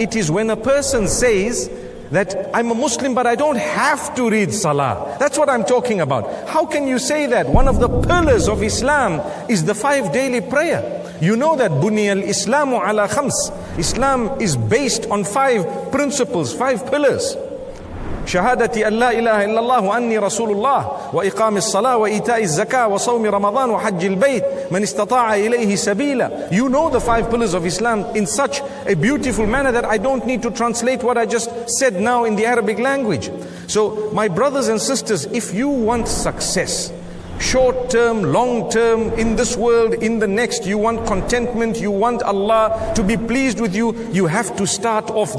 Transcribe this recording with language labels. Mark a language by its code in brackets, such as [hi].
[en] It is when a person says that I'm a Muslim but I don't have to read salah. That's what I'm talking about. How can you say that? One of the pillars of Islam is the 5 daily prayer. You know that [ar] Buniyal Islamu ala khams. [en] Islam is based on 5 principles, 5 pillars. [ar] شهادة أن لا إله إلا الله وأني رسول الله وإقام الصلاة وإيتاء الزكاة وصوم رمضان وحج البيت من استطاع إليه سبيلا. [en] You know the 5 pillars of Islam in such a beautiful manner that I don't need to translate what I just said now in the Arabic language. So my brothers and sisters, if you want success, short term, long term, in this world, in the next, you want contentment, you want Allah to be pleased with you, you have to start off.